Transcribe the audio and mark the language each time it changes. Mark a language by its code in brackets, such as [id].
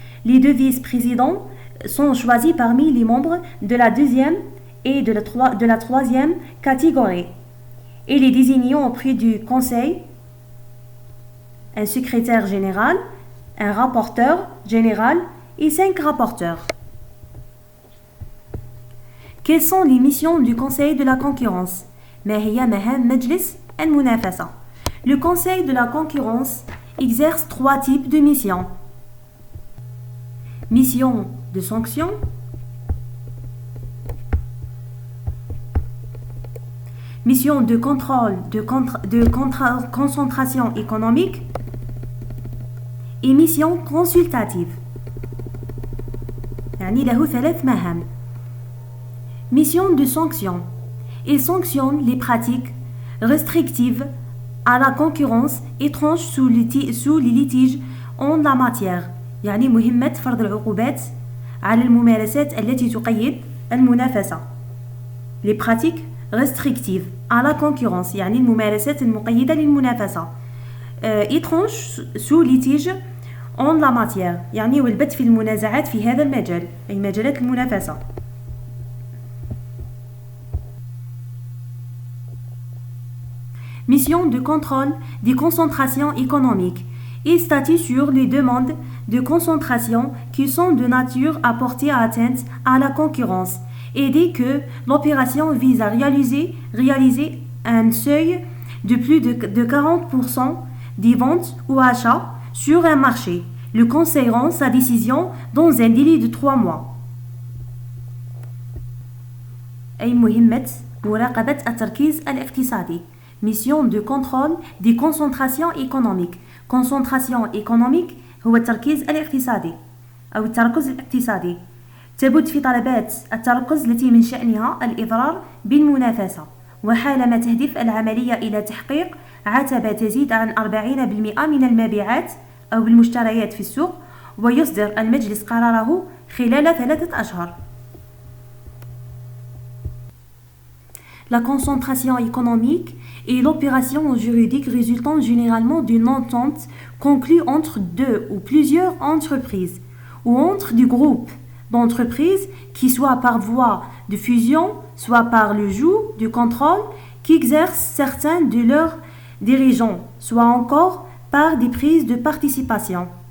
[fr] Les deux vice-présidents sont choisis parmi les membres de la deuxième et de la troisième catégorie. Il est désigné auprès du Conseil un secrétaire général, un rapporteur général et 5 rapporteurs. Quelles sont les missions du Conseil de la concurrence? [ar] ما هي مهام مجلس المنافسة? [fr] Le Conseil de la concurrence exerce 3 types de missions. Mission de sanction, mission de contrôle de concentration économique et mission consultative. [ar] يعني له 3 مهام. [fr] Mission de sanction. Il sanctionne les pratiques restrictives à la concurrence étrange sous les litiges en la matière. [ar] يعني مهمة فرض العقوبات على الممارسات التي تقيد المنافسة. [fr] Les pratiques restrictives à la concurrence [ar] يعني الممارسات المقيدة للمنافسة. [fr] étrange sous litige en la matière [ar] يعني والبت في المنازعات في هذا المجال أي مجالات المنافسة. [fr] Mission de contrôle des concentrations économiques. Il statue sur les demandes de concentration qui sont de nature à porter atteinte à la concurrence et dès que l'opération vise à réaliser un seuil de plus de 40% des ventes ou achats sur un marché. Le Conseil rend sa décision dans un délai de 3 mois. [ar] أي مهمة مراقبة التركيز الاقتصادي. [fr] Mission de contrôle des concentrations économiques. Concentration économique [ar] هو التركيز الاقتصادي أو التركز الاقتصادي. تبت في طلبات التركز التي من شأنها الإضرار بالمنافسة وحالما تهدف العملية إلى تحقيق عتبة تزيد عن 40% من المبيعات أو المشتريات في السوق ويصدر المجلس قراره خلال 3 أشهر. [fr] La concentration économique est l'opération juridique résultant généralement d'une entente conclue entre 2 ou plusieurs entreprises ou entre des groupes d'entreprises qui soit par voie de fusion, soit par le joug du contrôle qui exercent certains de leurs dirigeants, soit encore par des prises de participation